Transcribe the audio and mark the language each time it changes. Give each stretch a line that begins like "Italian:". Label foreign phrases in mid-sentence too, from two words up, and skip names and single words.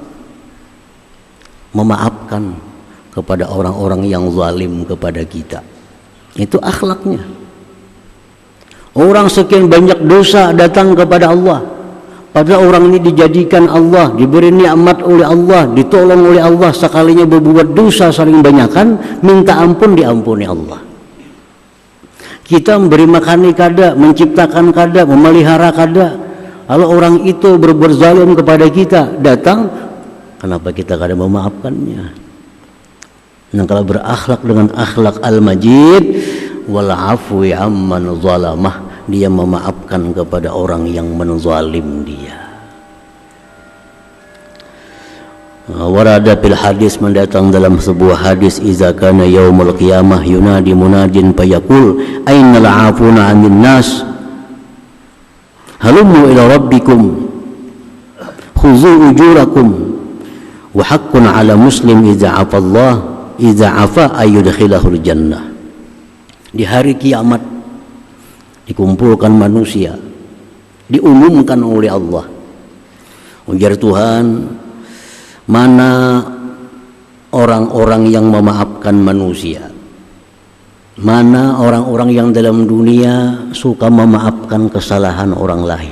Indonesian: Memaafkan kepada orang-orang yang zalim kepada kita. Itu akhlaknya. Orang sekian banyak dosa datang kepada Allah, padahal orang ini dijadikan Allah, diberi nikmat oleh Allah, ditolong oleh Allah. Sekalinya berbuat dosa saling banyakan, minta ampun diampuni Allah.
Banjar: Kita memberi makan kada, menciptakan kada, memelihara kada.
Indonesian: Kalau orang itu berbuat zalim kepada kita, datang, kenapa kita kada memaafkannya? Nah, kalau berakhlak dengan akhlak Al-Majid,
Arabic: والعفو عمن ظلمه,
Indonesian: dia memaafkan kepada orang yang menzalim dia.
Arabic: وورد في الحديث,
Indonesian: mendatang dalam sebuah hadis,
Arabic: إذا كان يوم القيامة ينادي منادٍ فيقول أين العافون عن الناس هلموا إلى ربكم خذوا أجوركم وحق على مسلم إذا عفا الله إذا عفا أن يدخله الجنة.
Indonesian: Di hari kiamat dikumpulkan manusia, diumumkan oleh Allah, ujar Tuhan, mana orang-orang yang memaafkan manusia, Mana orang-orang yang dalam dunia suka memaafkan kesalahan orang lain.